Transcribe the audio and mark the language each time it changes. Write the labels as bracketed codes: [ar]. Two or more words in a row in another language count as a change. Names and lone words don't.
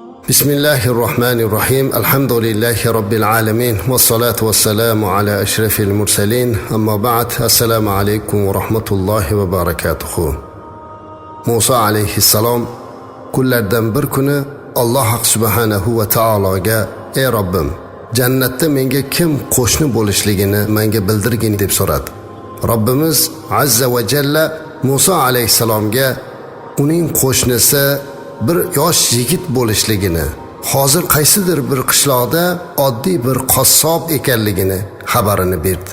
[ar] بسم الله الرحمن الرحيم. الحمد لله رب العالمين. والصلاة والسلام على أشرف المرسلين. أما بعد. السلام عليكم ورحمة الله وبركاته. [uz] Musa alayhissalom kunlardan bir kuni Alloh [ar] سبحانه و [uz] taologa: "Ey Robbim, jannatda menga kim qo'shni bo'lishligini menga bildirgin" deb so'radi. Robbimiz [ar] عز وجل [uz] Musa alayhissalomga uning qo'shnisi bir yosh yigit bo'lishligini, hozir qaysidir bir qishloqda oddiy bir qassob ekanligini xabarini berdi.